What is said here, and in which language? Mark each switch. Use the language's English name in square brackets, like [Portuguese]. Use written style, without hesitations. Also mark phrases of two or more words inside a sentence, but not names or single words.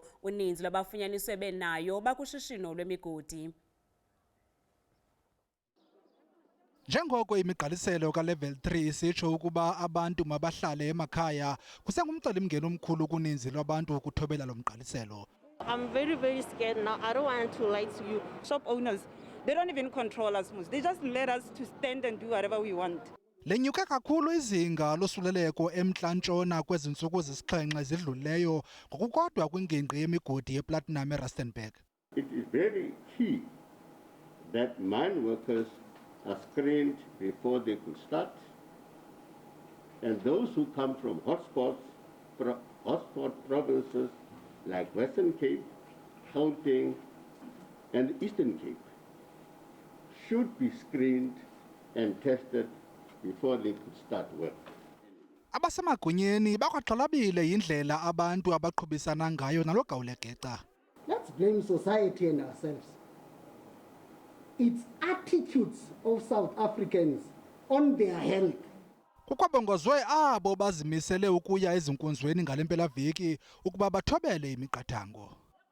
[Xhosa] Uninzi lwabafunyaniswe benayo bakushishino lwemigodi. Njengoko imigqaliselo ka-level 3 isitsho ukuba abantu mabahlale emakhaya, kusengumcelimngeni omkhulu kuninzi lwabantu ukuthobela lo mgqaliselo. [English] I'm very scared now. I don't want to lie to you. Shop owners, they don't even control us. They just let us to stand and do whatever we want. [Xhosa] Liyenyuka kakhulu izinga losuleleko eMntla Ntshona kwezintsuku zisixhenxe zidlulileyo ngokukodwa kwingingqi yemigodi yeplatinum eRustenburg. [English] It is very key that mine workers are screened before they could start, and those who come from hotspot provinces like Western Cape, Gauteng and Eastern Cape should be screened and tested before they could start work. [Xhosa] Abasemagunyeni bakwaxhalabile yindlela abantu abaqhubisana ngayo nalo gawulegeca. [English] Let's blame society and ourselves. It's attitudes of South Africans on their health. [Xhosa] Kukwabongozwe abo bazimisele ukuya ezinkonzweni ngale mpelaveki ukuba bathobele imiqathango.